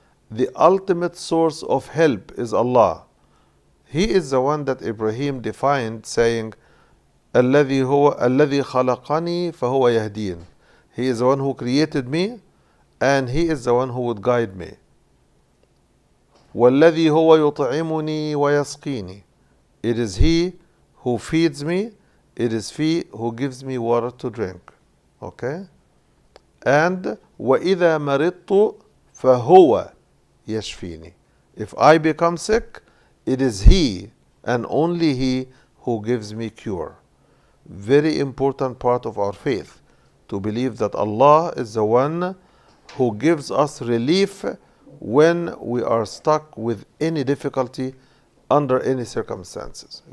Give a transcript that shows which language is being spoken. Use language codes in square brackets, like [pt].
[en] The ultimate source of help is Allah. He is the one that Ibrahim defined, saying, [ar] الذي خلقني فهو يهدين. [en] He is the one who created me, and He is the one who would guide me. [ar] والذي هو يطعمني ويسقيني. [en] It is He who feeds me. It is He who gives me water to drink. Okay? And [ar] وإذا مرضت فهو يشفيني. [en] If I become sick, it is He and only He who gives me cure. Very important part of our faith, to believe that Allah is the one who gives us relief when we are stuck with any difficulty under any circumstances.